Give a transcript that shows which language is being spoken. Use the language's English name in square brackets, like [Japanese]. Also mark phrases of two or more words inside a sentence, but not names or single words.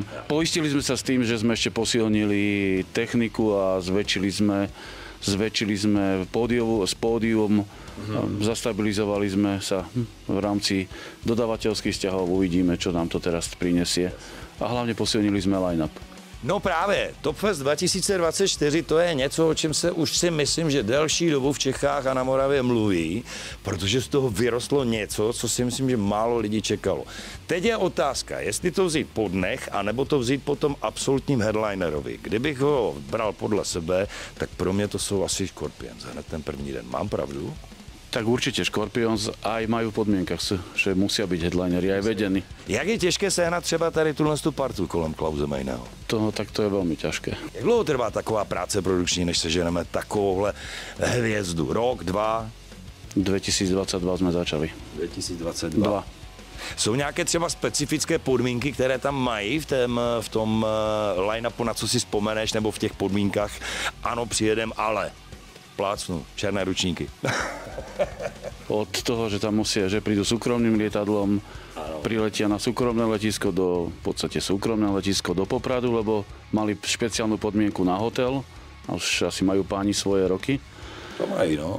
[Slovak] Poistili sme sa s tým, že sme ešte posilnili techniku a zväčšili sme pódium, zastabilizovali sme sa v rámci dodávateľských vzťahov, uvidíme, čo nám to teraz prinesie. A hlavne posilnili sme line-up. [Czech] No právě, Topfest 2024 to je něco, o čem se už si myslím, že delší dobu v Čechách a na Moravě mluví, protože z toho vyrostlo něco, co si myslím, že málo lidí čekalo. Teď je otázka, jestli to vzít po dnech, anebo to vzít po tom absolutním headlinerovi. Kdybych ho bral podle sebe, tak pro mě to jsou asi Scorpions, hned ten první den. Mám pravdu? [Slovak] Tak určite Scorpions aj majú v podmienkach, že musia byť headlineri aj vedení. [Czech] Jak je těžké sehnat třeba tady tuhle partu kolem Klause Mayného? [Slovak] Tak to je veľmi ťažké. [Czech] Jak dlouho trvá taková práce produkční, než seženeme takovouhle hvězdu? Rok, 2? 2022 jsme začali. 2022. Jsou nějaké třeba specifické podmínky, které tam mají v tom line-upu, na co si vzpomeneš, nebo v těch podmínkách? Ano, přijedem, ale plácnu, černé ručníky. [Slovak] Od toho, že tam že prídu súkromným lietadlom, priletia na súkromné letisko v podstate súkromné letisko do Popradu, lebo mali špeciálnu podmienku na hotel, a už asi majú páni svoje roky. [Czech] To mají, no.